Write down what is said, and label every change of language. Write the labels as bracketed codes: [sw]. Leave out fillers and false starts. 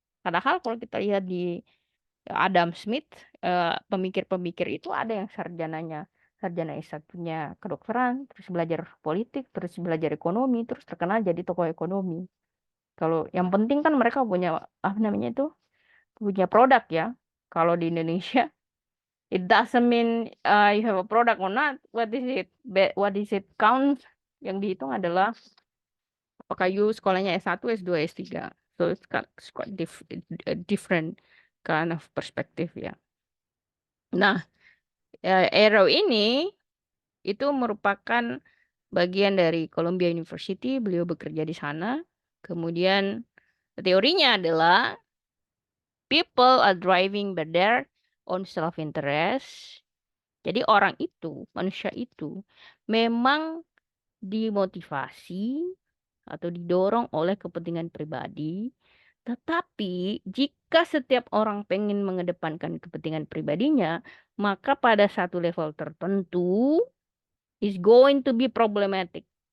[id] Padahal kalau kita lihat di Adam Smith, pemikir-pemikir itu ada yang sarjana S1-nya kedokteran, terus belajar politik, terus belajar ekonomi, terus terkenal jadi tokoh ekonomi. Kalau yang penting kan mereka punya apa namanya itu, punya produk ya. Kalau di Indonesia, [en] it doesn't mean you have a product or not. What is it? What is it count? [id] Yang dihitung adalah apakah you sekolahnya S1, S2, S3. [en] So it's quite different kind of perspective ya. [id] Nah, Arrow ini itu merupakan bagian dari Columbia University. Beliau bekerja di sana. Kemudian teorinya adalah [en] people are driving by their own self-interest. [id] Jadi orang itu, manusia itu memang dimotivasi atau didorong oleh kepentingan pribadi. Tetapi jika setiap orang pengen mengedepankan kepentingan pribadinya, maka pada satu level tertentu [en] is going to be problematic.